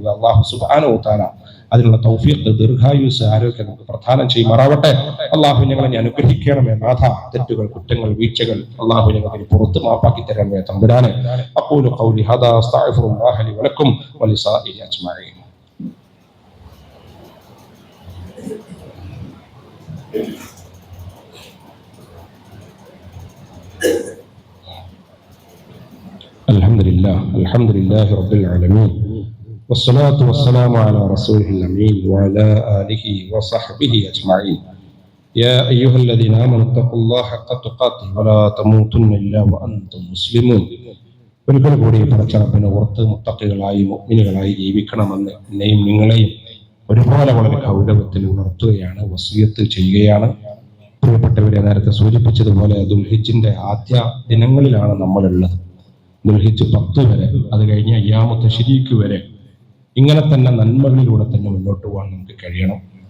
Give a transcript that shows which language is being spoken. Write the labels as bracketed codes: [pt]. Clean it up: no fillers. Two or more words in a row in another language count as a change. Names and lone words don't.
[ar] الله سبحانه وتعالى [ml] അതിനുള്ള തൗഫീഖ്, ദീർഘായുസ്, ആരോഗ്യം നമുക്ക് പ്രദാനം ചെയ്യുമാറാവട്ടെ. അള്ളാഹു ഞങ്ങളെ അനുഗ്രഹിക്കണമേ നാഥ. തെറ്റുകൾ, കുറ്റങ്ങൾ, വീഴ്ചകൾ അള്ളാഹു ഞങ്ങൾക്ക് പുറത്ത് മാപ്പാക്കി തരണമേ തമ്പുരാനെ. [ar] أقول قولي هذا أستغفر الله لي ولكم ولسائر أجمعين. الحمد لله رب العالمين والصلاة والسلام على رسوله الأمين وعلى آله وصحبه أجمعين. يا أيها الذين آمنوا اتقوا الله حق تقاته ولا تموتن إلا وأنتم مسلمون. [ml] ഒരിക്കൽ കൂടി പടച്ചറപ്പിനെ ഓർത്ത് മുത്തഖികളായി മുഅ്മിനുകളായി ജീവിക്കണമെന്ന് എന്നെയും നിങ്ങളെയും ഒരുപോലെ വളരെ ഗൗരവത്തിൽ ഉണർത്തുകയാണ്, വസിയത്ത് ചെയ്യുകയാണ്. പ്രിയപ്പെട്ടവരെ, നേരത്തെ സൂചിപ്പിച്ചതുപോലെ ദുൽഹിജ്ജിന്റെ ആദ്യ ദിനങ്ങളിലാണ് നമ്മളുള്ളത്. ദുൽഹിജ്ജ് 10 വരെ, അത് കഴിഞ്ഞ് [ar] أيام التشريق [ml] വരെ ഇങ്ങനെ തന്നെ നന്മകളിലൂടെ തന്നെ മുന്നോട്ട് പോകാൻ നമുക്ക് കഴിയണം.